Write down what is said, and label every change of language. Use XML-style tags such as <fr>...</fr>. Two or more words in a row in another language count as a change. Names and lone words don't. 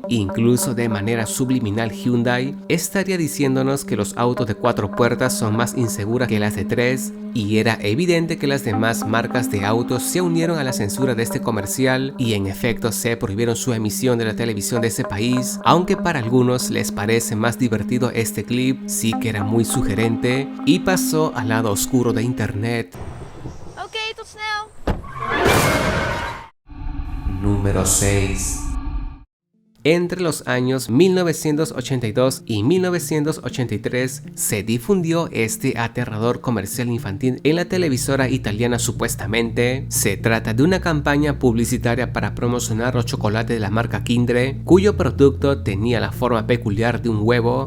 <es>Incluso de manera subliminal Hyundai estaría diciéndonos que los autos de 4 puertas son más inseguras que las de 3, y era evidente que las demás marcas de autos se unieron a la censura de este comercial y en efecto se prohibieron su emisión de la televisión de ese país. Aunque para algunos les parece más divertido este clip, sí que era muy sugerente y pasó al lado oscuro de internet.</es> <nl>Oké, tot snel.</nl> <es>Número 6. Entre los años 1982 y 1983 se difundió este aterrador comercial infantil en la televisora italiana supuestamente. Se trata de una campaña publicitaria para promocionar los chocolates de la marca Kinder, cuyo producto tenía la forma peculiar de un huevo.</es>